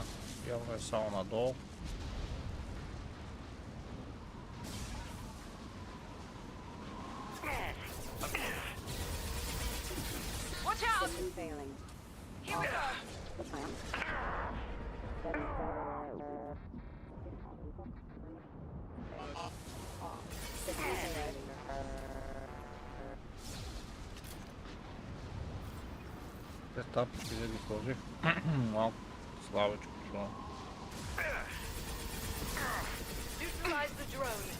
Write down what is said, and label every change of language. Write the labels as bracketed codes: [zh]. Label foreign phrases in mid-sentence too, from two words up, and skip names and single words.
[bg] Явно е само надолу. [en] Failing. Here we go. [bg] Тапочки да ги сложих. Малко слабичко това. [en] Neutralize the drone.